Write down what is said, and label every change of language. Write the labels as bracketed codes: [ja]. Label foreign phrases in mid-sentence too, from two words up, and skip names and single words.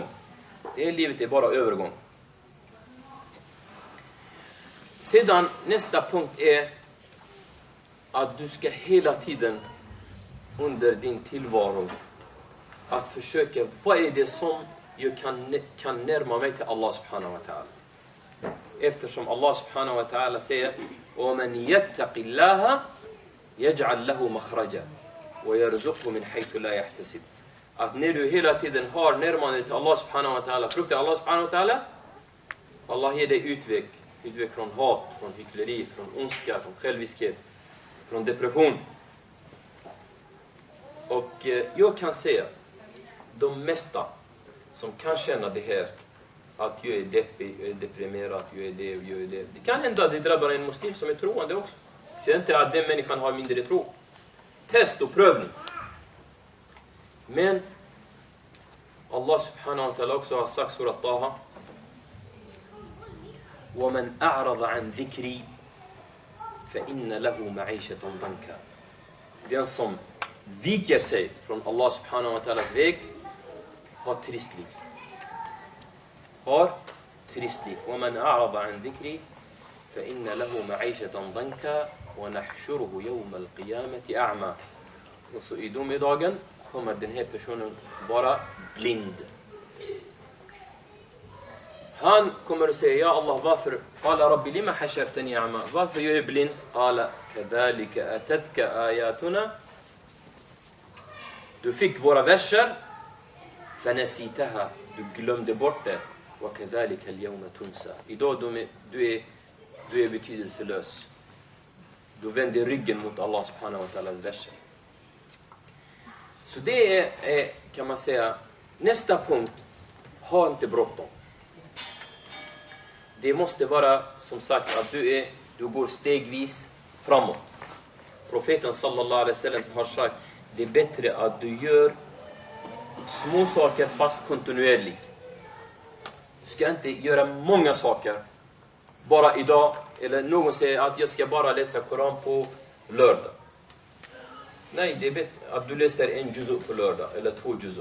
[sv] Det här livet är bara övergång. Sedan nästa punkt är att du ska hela tiden under din tillvaro att försöka, vad är det som jag kan närma mig till Allah [ar] سبحانه وتعالى. [sv] Eftersom Allah [ar] سبحانه وتعالى [sv] säger: [ar] وَمَنْ يَتَّقِ اللَّهَ يَجْعَلْ لَهُ مَخْرَجًا وَيَرْزُقْهُ مِنْ حَيْثُ لَا يَحْتَسِبُ. [sv] Att när du hela tiden har närmande till Allah [ar] سبحانه وتعالى, [sv] fruktar Allah [ar] سبحانه وتعالى, [sv] Allah ger dig utväg från hat, från hyckleri, från ondska, från själviskhet, från depression. Och jag kan säga, de mesta som kan känna det här, att jag är deppig, jag är deprimerad, jag är det och jag är det. Det kan hända att det drabbar en muslim som är troende också. Det är inte att den människan har mindre tro. Test och prövning. Men Allah [ar] سبحانه وتعالى [sv] också har sagt surat Taha: [ar] وَمَنْ أَعْرَضَ عَنْ ذِكْرِي فَإِنَّ لَهُ مَعِيشَةً ضَنْكًا. [sv] Den som viker sig från Allah [ar] سبحانه وتعالى [sv] väg har trist liv. [ar] وَمَنْ أَعْرَضَ عَنْ ذِكْرِي فَإِنَّ لَهُ مَعِيشَةً ضَنْكًا وَنَحْشُرُهُ يَوْمَ الْقِيَامَةِ أَعْمَى. [sv] Och så i domedagen kommer den här personen vara blind. Han kommer att säga: ja Allah, varför? [ar] قال ربي لما حشرتني أعمى. [sv] Varför jag är blind? [ar] قال كذلك أتتك آياتنا. [sv] Du fick våra verser. فنسيتها. Du glömde bort det. [ar] وكذلك اليوم تنسى. [sv] Idag du är betydelselös. Du vänder ryggen mot Allah [ar] سبحانه وتعالى [sv] verser. Så det är, kan man säga, nästa punkt. ha inte bråttom. Det måste vara som sagt att du går stegvis framåt. Profeten [ar] صلى الله عليه وسلم [sv] har sagt det är bättre att du gör små saker fast kontinuerligt. Du ska inte göra många saker bara idag. Eller någon säger att jag ska bara läsa Koran på lördag. Nej, det är bättre att du läser en juzu på lördag eller 2 juzu.